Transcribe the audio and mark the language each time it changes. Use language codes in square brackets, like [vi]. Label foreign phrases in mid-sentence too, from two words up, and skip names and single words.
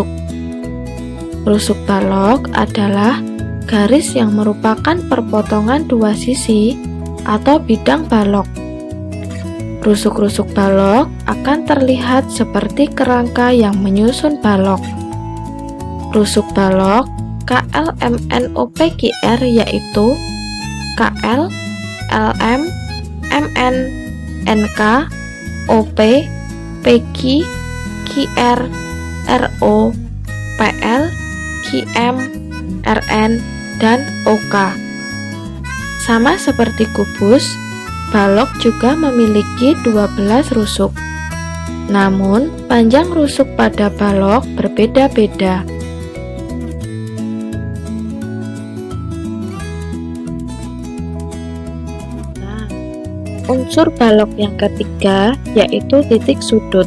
[id] Rusuk balok adalah garis yang merupakan perpotongan dua sisi atau bidang balok. Rusuk-rusuk balok akan terlihat seperti kerangka yang menyusun balok. Rusuk balok KLMNOPQR yaitu KL, LM, MN, NK, OP, PQ, QR, RO, PL, QM, RN, dan OK. Sama seperti kubus, balok juga memiliki 12 rusuk. Namun, panjang rusuk pada balok berbeda-beda. Nah, unsur balok yang ketiga yaitu titik sudut.